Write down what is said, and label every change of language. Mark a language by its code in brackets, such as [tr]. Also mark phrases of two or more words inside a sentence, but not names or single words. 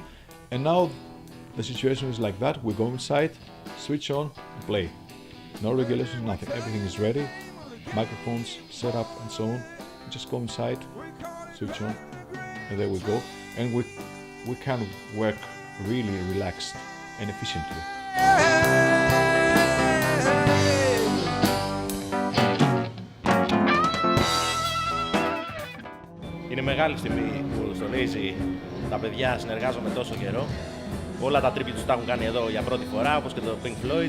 [en] And now the situation is like that. We go inside, switch on, and play. No regulation, nothing. Everything is ready. Microphones set up and so on. Just go inside, switch on, and there we go. And we can work really relaxed and efficiently. [el] Είναι μεγάλη στιγμή που στο Lazy τα παιδιά συνεργάζομαι τόσο καιρό. Όλα τα tributes τα έχουν κάνει εδώ για πρώτη φορά, όπως και το Pink Floyd.